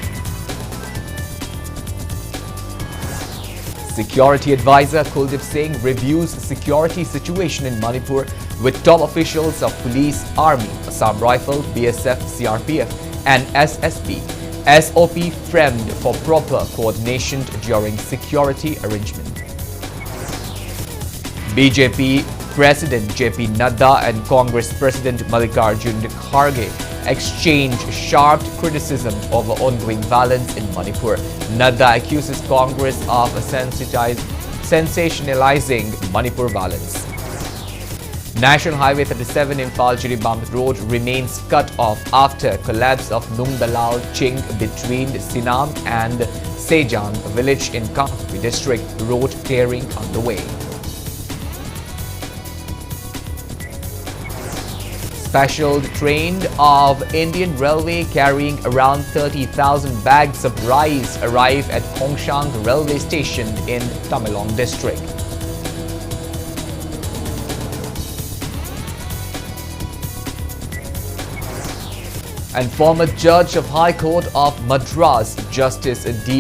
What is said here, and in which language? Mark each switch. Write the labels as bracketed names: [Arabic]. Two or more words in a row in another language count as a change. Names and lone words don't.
[English] Security advisor Kuldip Singh reviews security situation in Manipur with top officials of police, army, Assam Rifle, BSF, CRPF, and SSB. SOP framed for proper coordination during security arrangement. BJP President JP Nadda and Congress President Mallikarjun Kharge exchanged sharp criticism over ongoing violence in Manipur. Nadda accuses Congress of sensationalizing Manipur violence. National Highway 37 Imphal-Jiribam Road remains cut off after collapse of Nungdalal Ching between Sinam and Sejang village in Kangpi district. Road clearing underway. Special train of Indian Railway carrying around 30,000 bags of rice arrive at Khongsang railway station in Tamenglong district. And former Judge of High Court of Madras, Justice D.